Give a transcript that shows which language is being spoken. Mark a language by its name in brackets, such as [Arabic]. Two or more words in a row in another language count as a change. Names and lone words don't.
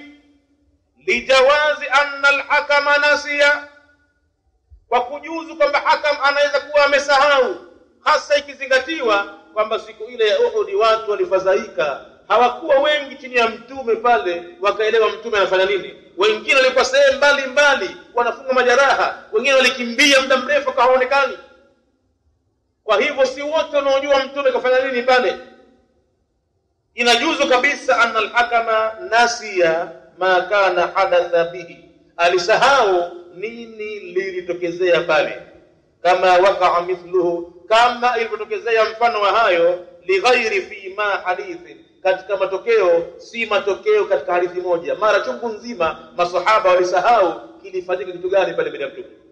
[Arabic] لجواز أن الحكم نسي, [Swahili] kwa kujuzu kwamba Hakam anaweza kuwa amesahau, hasa ikizingatiwa kwamba siku ile ya Uhud watu walifadhaika, hawakuwa wengi chini ya mtume pale wakaelewa mtume anafanya nini. Wengine walikuwa sehemu mbali wanafunga majeraha, wengine walikimbia muda mrefu hawaonekani. Kwa hivyo si wote wanaojua mtume kafanya nini pale. Inajuzu kabisa [Arabic] أن الحكم نسي ما كان حدث به, [Swahili] alisahau nini lilitokezea pale, [Arabic] كما وقع مثله, [Swahili] kama ilivyotokezea mfano wa hayo, [Arabic] لغير في ما حديث, [Swahili] katika matokeo si matokeo katika hadithi moja. Mara chungu nzima masahaba walisahau kilifanyika kitu gani pale mbele ya mtume.